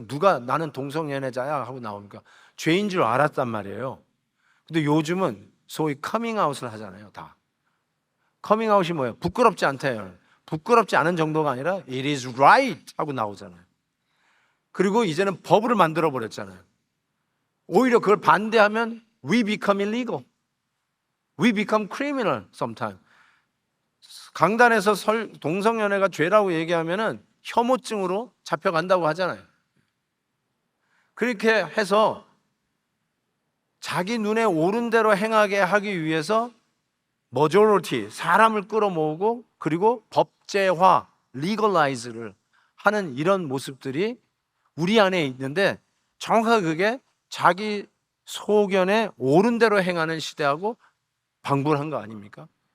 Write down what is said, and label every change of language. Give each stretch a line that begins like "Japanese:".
Korean: 누가 나는 동성 연애자야 하고 나오니까 죄인 줄 알았단 말이에요. 근데 요즘은 소위 커밍아웃을 하잖아요. 다 커밍아웃이 뭐예요? 부끄럽지 않대요. 부끄럽지 않은 정도가 아니라
English: it is right
Korean: 하고 나오잖아요. 그리고 이제는 법을 만들어 버렸잖아요. 오히려 그걸 반대하면
English: we become illegal, we become criminal sometimes.
Korean: 강단에서 동성연애가 죄라고 얘기하면은 혐오증으로 잡혀간다고 하잖아요. 그렇게 해서 자기 눈에 옳은 대로 행하게 하기 위해서 majority, 사람을 끌어모으고 그리고 법제화, legalize를 하는 이런 모습들이 우리 안에 있는데 정확하게 그게 자기 소견에 옳은 대로 행하는 시대하고 방불한 거 아닙니까?